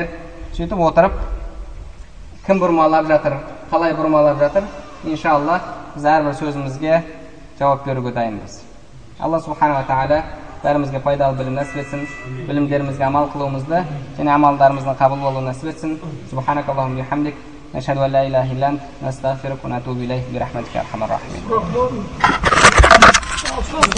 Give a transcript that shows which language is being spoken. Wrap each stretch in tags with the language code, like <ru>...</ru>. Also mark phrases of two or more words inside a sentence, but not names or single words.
<kk>Сөйтіп отырып, кім бұрмалап жатыр, қалай бұрмалап жатыр, иншалла біз әрбір сөзімізге жауап беруге дайынбыз.</kk> <ar>الله سبحانه وتعالى</ar> <kk>бәрімізге пайдалы білім нәсіп етсін, білімдерімізге амал қылуымызды және амалдарымыздың қабыл болуын нәсіп етсін.</kk> <ar>سبحانك اللهم وبحمدك، نشهد أن لا إله إلا أنت، نستغفرك ونتوب إليك، برحمتك يا أرحم الراحمين.</ar>